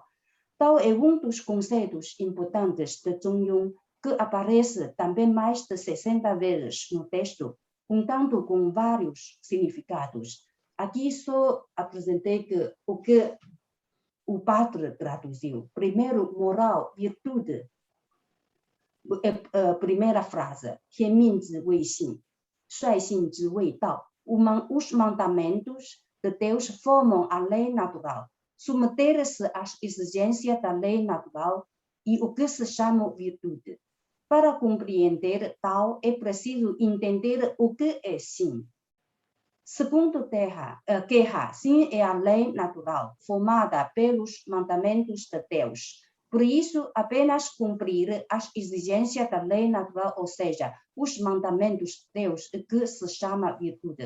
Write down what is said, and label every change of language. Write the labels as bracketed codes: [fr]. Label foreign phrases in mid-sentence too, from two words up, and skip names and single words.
[pt] Tao é um dos conceitos importantes de Zhong Yun, que aparece também mais de 60 vezes no texto, contando com vários significados. Aqui só apresentei o que o padre traduziu. Primeiro, moral, virtude. Primeira frase, [zh] 天命之谓性，率性之谓道. [pt] Os mandamentos de Deus formam a lei natural. Submeter-se às exigências da lei natural e o que se chama virtude. Para compreender tal, é preciso entender o que é sim. Segundo Guerra, sim é a lei natural, formada pelos mandamentos de Deus, Por isso, apenas cumprir as exigências da lei natural, ou seja, os mandamentos de Deus, que se chama virtude.